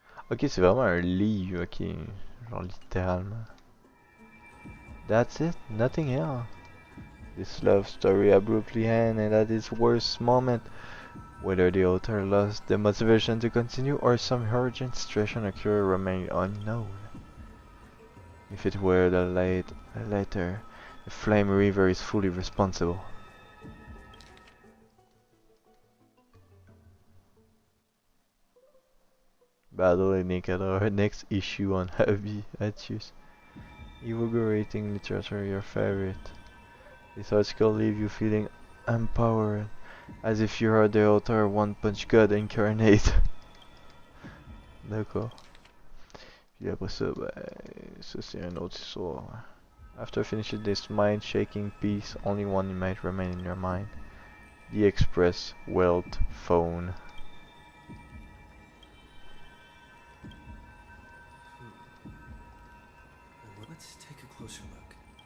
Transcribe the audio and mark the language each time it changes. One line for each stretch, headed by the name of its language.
French: Ok, c'est vraiment un livre, ok. Genre littéralement.
English: That's it? Nothing else. This love story abruptly ends at its worst moment. Whether the author lost the motivation to continue or some urgent situation occurred remained unknown. If it were the latter, the Flame River is fully responsible. Battle in Nicanor, next issue on habitus. Invigorating literature, your favorite. This article leaves you feeling empowered, as if you are the author of One Punch God incarnate.
French: D'accord. Puis après ça, ben, ça c'est une autre histoire.
English: After finishing this mind-shaking piece, only one might remain in your mind. The Express Wealth Phone. Let's take a closer look.